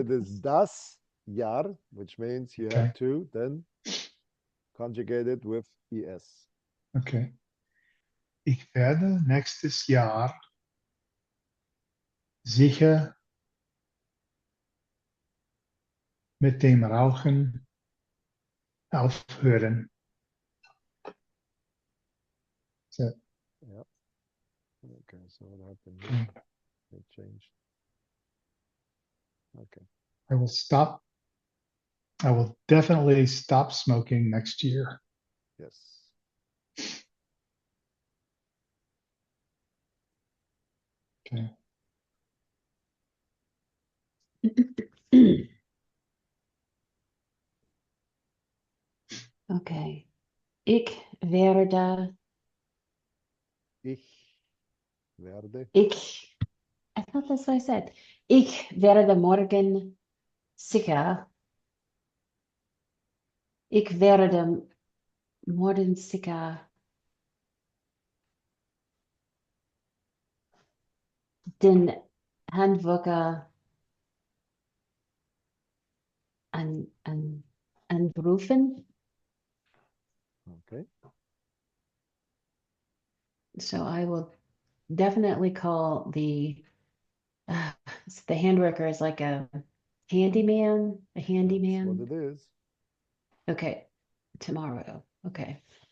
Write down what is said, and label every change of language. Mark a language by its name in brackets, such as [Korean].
[English] it is das Jahr, which means you Okay. have to then conjugate it with es. Okay. [German] Ich werde nächstes Jahr sicher mit dem Rauchen aufhören. [English] So, Yeah. Okay, so what happened here? It changed. Okay. I will stop. I will definitely stop smoking next year. Yes. Okay. [German] Okay. Ich werde, Ich werde. [English] I thought that's what I said. [German] Ich werde morgen sicher. Ich werde morgen sicher den Handwerker anrufen. [English] Okay. So I will definitely call uh, the handworker is like a handyman, a That's what handyman. it is. Okay, tomorrow. Okay.